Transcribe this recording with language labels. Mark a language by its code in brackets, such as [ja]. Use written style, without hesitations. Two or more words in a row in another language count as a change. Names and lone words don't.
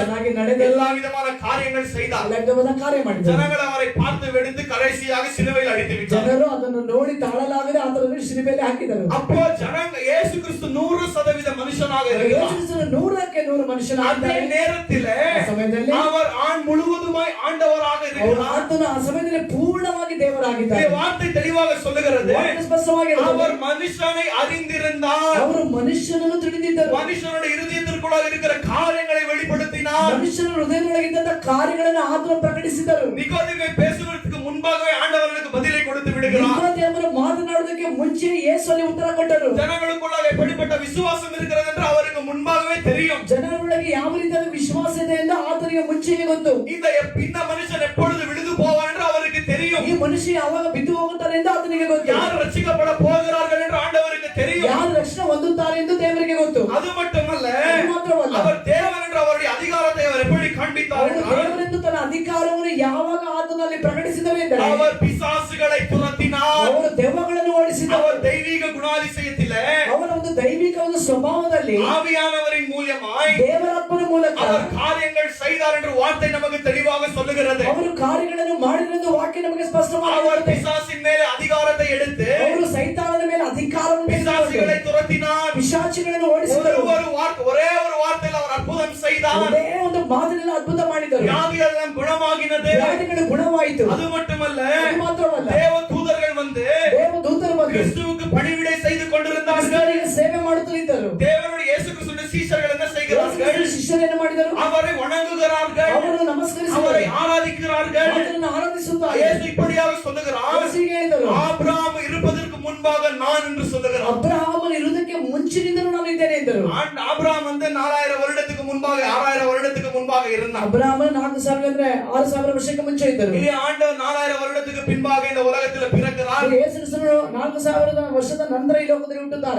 [kn] ಚೆನ್ನಾಗಿ ನಡೆದ [ta] எல்லா விதமான காரியங்கள் செய்தார். [kn] ಎಲ್ಲ ವಿಧವಾದ ಕಾರ್ಯ ಮಾಡಿದನು. [ta] ஜனங்கள் அவரை பார்த்து வெடித்து கடைசியாக சிலுவையில் அடித்து விட்டார். [kn] ಜನರು ಅದನ್ನು ನೋಡಿ ತಾಳಲಾಗದೆ ಆತನನ್ನು ಶಿಲುಬೆಯಲ್ಲಿ ಹಾಕಿದರು. [ta] அப்போ ஜனங்க இயேசு கிறிஸ்து 100% மனுஷனாக [kn] ಯೇಸು [ta] இருக்கிறார். [kn] ಕ್ರಿಸ್ತನು 100ಕ್ಕೆ 100 [ta] அதே [kn] ಮನುಷ್ಯನಾಗಿದ್ದಾನೆ. [ta] நேரத்திலே [kn] ಆ ಸಮಯದಲ್ಲಿ [ta] அவர் ஆண் முழுவதுமாய் ஆண்டவராக இருக்கிறார். [kn] ಆತನು ಆ ಸಮಯದಲ್ಲಿ ಪೂರ್ಣವಾಗಿ ದೇವರಾಗಿದ್ದಾನೆ. [ta] இந்த வார்த்தை தெளிவாக சொல்லுகிறது. [kn] ವಾಕ್ಯ ಸ್ಪಷ್ಟವಾಗಿ ಹೇಳುತ್ತದೆ. [ta] அவர் மனுஷனை அறிந்திருந்தார். [kn] ಅವರು ಮನುಷ್ಯನನ್ನು ತಿಳಿದಿದ್ದರು. [ta] மனுஷனுடைய இருதயத்திற்குள்ளாக இருக்கிற காரியங்களை வெளிப்படுத்தினார். [kn] ಮನುಷ್ಯನ ಹೃದಯದೊಳಗಿದ್ದಂತ ಕಾರ್ಯಗಳನ್ನು ಆತನು ಪ್ರಕಟಿಸಿದರು. [ta] நிಕೋதேமை பேசுவதற்கு முன்பாகவே ஆண்டவர்களுக்கு பதிலை கொடுத்து விடுகிறார். [kn] ನಿಕೋದೇಮನು ಮಾತನಾಡುವುದಕ್ಕೆ ಮುಂಚೆ ಯೇಸುವಿಗೆ ಉತ್ತರ ಕೊಟ್ಟರು. [ta] ஜனங்களுக்குள்ளாக எப்படிப்பட்ட விசுவாசம் இருக்கிறது என்று அவருக்கு முன்பாகவே தெரியும். [kn] ಜನರೊಳಗೆ ಯಾವ ರೀತಿಯ ವಿಶ್ವಾಸ ಇದೆ ಎಂದು ಆತನಿಗೆ ಮುಂಚೆಯೇ ಗೊತ್ತು. [ta] இந்த மனுஷன் எப்பொழுது விழுந்து போவான் என்று அவருக்கு தெரியும். [kn] ಈ ಮನುಷ್ಯ ಯಾವಾಗ ಬಿದ್ದು ಹೋಗುತ್ತಾನೆ ಎಂದು ಆತನಿಗೆ ಗೊತ್ತು. [ta] யார் ரட்சிக்கப்பட போகிறார்கள் என்று ஆண்டவருக்கு தெரியும். [kn] ಯಾರು ರಕ್ಷಣೆ ಹೊಂದುತ್ತಾರೆ ಎಂದು ದೇವರಿಗೆ ಗೊತ್ತು. [ta] அது மட்டுமல்ல, [kn] ಮಾತ್ರವಲ್ಲ, [ta] அவர் தேவன் என்று அவருடைய அதிகாரத்தை அவர் எப்படி காண்பித்தார் [kn] ಅವರು ದೇವರೆಂದು ತನ್ನ ಅಧಿಕಾರವನ್ನು ಯಾವಾಗ ಆತನಲ್ಲಿ ಪ್ರಕಟಿಸಿದರು ಎಂದರೆ [ta] அவர் பிசாசுகளை துரத்தினார். [kn] ಅವರು ದೆವ್ವಗಳನ್ನು ಓಡಿಸಿದರು. [ta] அவர் தெய்வீக குணாதிசயத்திலே [kn] ಅವರ ಒಂದು ದೈವಿಕ ಒಂದು ಸ್ವಭಾವದಲ್ಲಿ [ta] ஆவியானவரின் மூலமாய் [kn] ದೇವರಾತ್ಮನ ಮೂಲಕ [ta] அவர் காரியங்கள் செய்தார் என்று வார்த்தை நமக்கு தெளிவாக சொல்லுகிறது. [kn] ಅವರು ಕಾರ್ಯಗಳನ್ನು ಮಾಡಿರೆಂದು ವಾಕ್ಯ ನಮಗೆ ಸ್ಪಷ್ಟವಾಗಿ [ta] அவர் [kn] ಹೇಳುತ್ತದೆ. [ta] பிசாசின் மேலே அதிகாரத்தை எடுத்து [kn] ಅವರು ಸೈತಾನನ ಮೇಲೆ ಅಧಿಕಾರವನ್ನು [ta] பிசாசுகளை துரத்தினார். [kn] ಪಿಶಾಚಿಗಳನ್ನು ಓಡಿಸಿದರು. [ta] ஒரே ஒரு வார்த்தையில் அவர் அற்புதம் செய்தார். [kn] ಒಂದೇ ಒಂದು ಮಾದರಿಯಲ್ಲಿ ಅದ್ಭುತ ಮಾಡಿದರು. [ta] வியாதியெல்லாம் குணமாகினது. [kn] ವ್ಯಾಧಿಗಳು ಗುಣವಾಯಿತು. [ta] அது மட்டுமல்ல, [kn] ಅದು ಮಾತ್ರವಲ್ಲ, [ta] தேவ தூதர்கள் வந்து [kn] ದೇವದೂತರು ಬಂದು [ta] கிறிஸ்துவுக்கு பணிவிடை செய்து கொண்டிருந்தார்கள். [kn] ಕ್ರಿಸ್ತನಿಗೆ ಸೇವೆ ಮಾಡುತ್ತಿದ್ದರು. [ta] தேவனுடைய இயேசு கிறிஸ்துவின் சீஷர்கள் என்ன செய்கிறார்கள்? [kn] ಶಿಷ್ಯರೇನು ಮಾಡಿದರು? [ta] அவரை வணங்குகிறார்கள், [kn] ಅವರನ್ನು ನಮಸ್ಕರಿಸಿದರು, [ta] அவரை ஆராதிக்கிறார்கள். [kn] ಆತನನ್ನು ಆರಾಧಿಸುತ್ತಾರೆ. [ta] இயேசு இப்படியாக சொல்லுகிறார், [kn] ಯೇಸುವಿಗೆ ಹೇಳಿದರು, [ta] ஆபிரகாம் இருப்பதற்கு முன்பாக நான் என்று சொல்லுகிறார். [kn] ಅಬ್ರಹಾಮನು ಇರುವುದಕ್ಕೆ ಮುಂಚಿನಿಂದಲೂ ನಾನು ಇದ್ದೇನೆ ಎಂದರು. [ta] ஆபிரகாம் வந்து 4000 வருடத்துக்கு முன்பாக 6000 வருடத்துக்கு முன்பாக இருந்தார். [kn] ಅಬ್ರಹಾಮನು 4000 ಅಂದ್ರೆ 6000 ವರ್ಷಕ್ಕೆ ಮುಂಚೆ ಇದ್ದರು. [ta] ಇಲ್ಲಿ ஆண்டவர் 4000 வருடத்துக்கு பின்பாக இந்த உலகத்தில் பிறக்கிறார். [kn] ಯೇಸು ಕ್ರಿಸ್ತನು 4000 ವರ್ಷದ ನಂತರ ಈ ಲೋಕದಲ್ಲಿ ಹುಟ್ಟುತ್ತಾರೆ.